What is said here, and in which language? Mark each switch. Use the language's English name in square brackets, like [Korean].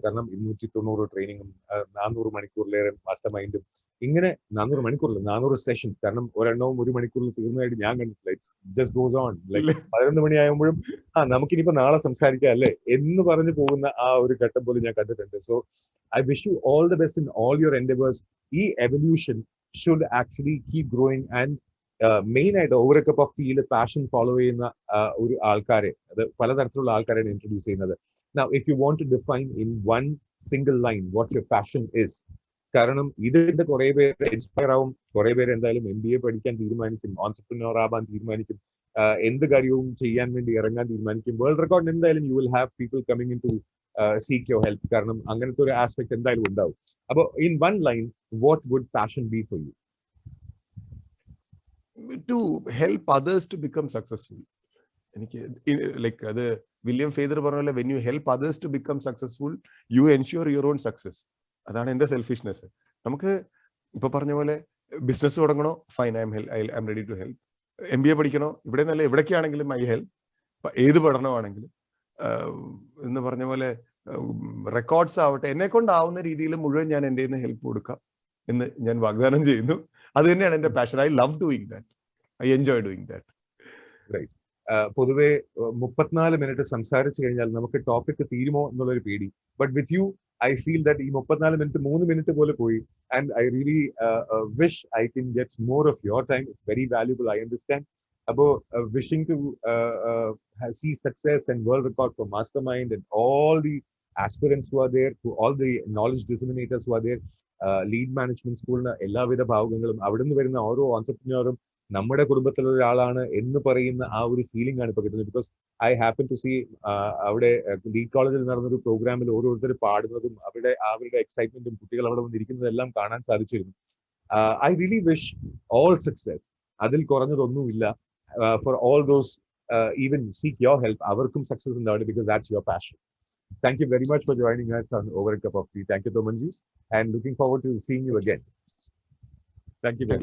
[Malayalam] കാരണം 290 ട്രെയിനിങ്ങും 400 മണിക്കൂറിലേറെ മാസ്റ്റർ മൈൻഡും, ഇങ്ങനെ 400 മണിക്കൂറിൽ 400 സെഷൻസ്. കാരണം ഒരെണ്ണവും 1 മണിക്കൂറിൽ തീർന്നതായിട്ട് ഞാൻ കണ്ടിട്ടില്ല. [English] It's just goes on. [Malayalam] Like 11 മണിയാകുമ്പോഴും നമുക്കിനിപ്പോ നാളെ സംസാരിക്കാം അല്ലേ എന്ന് പറഞ്ഞു പോകുന്ന ആ ഒരു ഘട്ടം പോലും ഞാൻ കണ്ടിട്ടുണ്ട്. [English] So I wish you all the best in all your endeavors. [Malayalam] ഈ [English] evolution should actually keep growing and [Malayalam] main ആയിട്ട് over A cup of ടീയിൽ passion follow ചെയ്യുന്ന ഒരു ആൾക്കാരെ, അത് പലതരത്തിലുള്ള ആൾക്കാരെയാണ് ഇൻട്രൊഡ്യൂസ് ചെയ്യുന്നത്. [English] Now, if you want to define in one single line what your passion is, [Malayalam] കാരണം ഇതിന്റെ കുറെ പേര് ഇൻസ്പയർ ആവും, കുറെ പേര് എന്തായാലും MBA പഠിക്കാൻ തീരുമാനിക്കും, ഓൺട്രപ്രനർ ആവാൻ തീരുമാനിക്കും, എന്ത് കാര്യവും ചെയ്യാൻ വേണ്ടി ഇറങ്ങാൻ തീരുമാനിക്കും. [English] world record [Malayalam] എന്തായാലും [English] You will have people coming in to seek your help. [Malayalam] കാരണം അങ്ങനത്തെ ഒരു ആസ്പെക്ട് എന്തായാലും ഉണ്ടാവും. അപ്പോൾ [English] In one line, what would passion be for you? To help others to become successful. [Malayalam] എനിക്ക് [English] like [Malayalam] അത് വില്യം ഫേദർ പറഞ്ഞ പോലെ [English] When you help others to become successful you ensure your own success. [Malayalam] അതാണ് എൻ്റെ selfishness. നമുക്ക് ഇപ്പൊ പറഞ്ഞ പോലെ business തുടങ്ങണോ, fine, [English] I'm ready to help. [Malayalam] MBA പഠിക്കണോ, ഇവിടെ നല്ല എവിടേക്കാണെങ്കിലും [English] I help. [Malayalam] ഏത് പഠനമാണെങ്കിലും എന്ന് പറഞ്ഞ പോലെ റെക്കോർഡ്സ് ആവട്ടെ, എന്നെ കൊണ്ടാവുന്ന രീതിയിൽ മുഴുവൻ ഞാൻ എൻ്റെ ഹെൽപ്പ് കൊടുക്കാം എന്ന് ഞാൻ വാഗ്ദാനം ചെയ്യുന്നു. അത് തന്നെയാണ് എൻ്റെ passion. [English] I love doing that, I enjoy doing that. Right. [Malayalam] പൊതുവെ 34 മിനിറ്റ് സംസാരിച്ചു കഴിഞ്ഞാൽ നമുക്ക് ടോപ്പിക് തീരുമോ എന്നുള്ളൊരു പേടി. [English] but with you I feel that [Malayalam] ഈ 34 മിനിറ്റ് 3 മിനിറ്റ് പോലെ പോയി. [English] And I really wish I can get more of your time. It's very valuable, I understand. About wishing to see success and world record for Mastermind and all the aspirants who are there, to all the knowledge disseminators who are there, lead management school na [Malayalam] എല്ലാവിധ ഭാവങ്ങളും അവിടെ നിന്ന് വരുന്ന ഓരോ ഓൺടർപ്രന്യൂറും നമ്മുടെ കുടുംബത്തിലുള്ള ഒരാളാണ് എന്ന് പറയുന്ന ആ ഒരു ഫീലിംഗ് ആണ് ഇപ്പൊ കിട്ടുന്നത്. [English] because I happen to see [Malayalam] അവിടെ ലീഡ് കോളേജിൽ നടന്നൊരു പ്രോഗ്രാമിൽ ഓരോരുത്തർ പാടുന്നതും അവരുടെ എക്സൈറ്റ്മെന്റും കുട്ടികൾ അവിടെ വന്നിരിക്കുന്നതും എല്ലാം കാണാൻ സാധിച്ചിരുന്നു. [English] I really wish all success. [Malayalam] അതിൽ കുറഞ്ഞതൊന്നുമില്ല. [English] for all those even seek your help, [Malayalam] അവർക്കും സക്സസ് ഉണ്ടാവട്ടെ, [English] Because that's your passion. Thank you very much for joining us on Over a Cup of Tea. Thank you, Tomanji, and looking forward to seeing you again. Thank you very much.